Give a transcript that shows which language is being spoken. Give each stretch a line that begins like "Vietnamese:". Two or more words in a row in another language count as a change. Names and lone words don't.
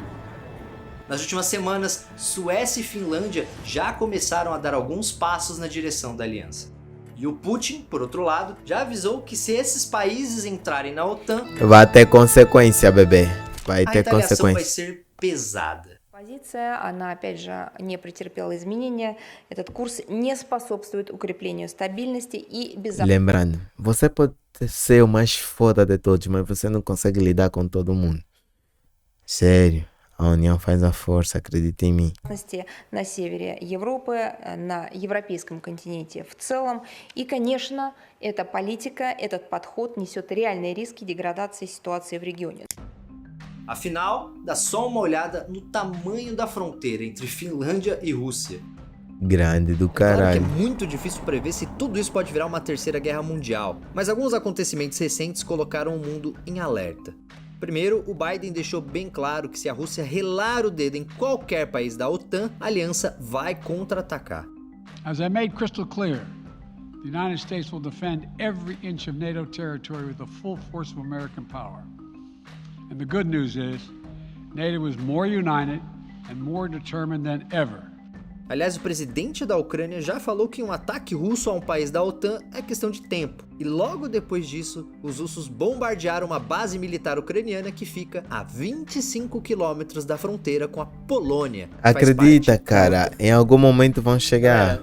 Portuguese: Nas últimas semanas, Suécia e Finlândia já começaram a dar alguns passos na direção da aliança. E o Putin, por outro lado, já avisou que se esses países entrarem na OTAN, vai ter consequência, bebê. Vai ter consequência. Vai ser pesada.
Russian: Позиция, она опять же не претерпела изменения. Этот курс не способствует укреплению стабильности и безопасности.
Portuguese: Lembrando, você pode ser o mais foda de todos, mas você não consegue lidar com todo mundo. Sério. A união faz a força, acredita em mim.
Russian: На севере Европы, на европейском континенте в целом. И, конечно, эта политика, этот подход несет реальные риски деградации ситуации в регионе.
Portuguese: Afinal, dá só uma olhada no tamanho da fronteira entre Finlândia e Rússia. Grande do caralho. Claro que é muito difícil prever se tudo isso pode virar uma terceira guerra mundial, mas alguns acontecimentos recentes colocaram o mundo em alerta. Primeiro, o Biden deixou bem claro que se a Rússia relar o dedo em qualquer país da OTAN, a aliança vai contra-atacar.
English: As I made crystal clear, The United States will defend every inch of NATO territory with the full force of American power. And the good news is, NATO is more united and more determined than ever.
Portuguese: Aliás, o presidente da Ucrânia já falou que um ataque russo a um país da OTAN é questão de tempo. E logo depois disso, os russos bombardearam uma base militar ucraniana que fica a 25 quilômetros da fronteira com a Polônia. Acredita, cara, em algum momento vão chegar.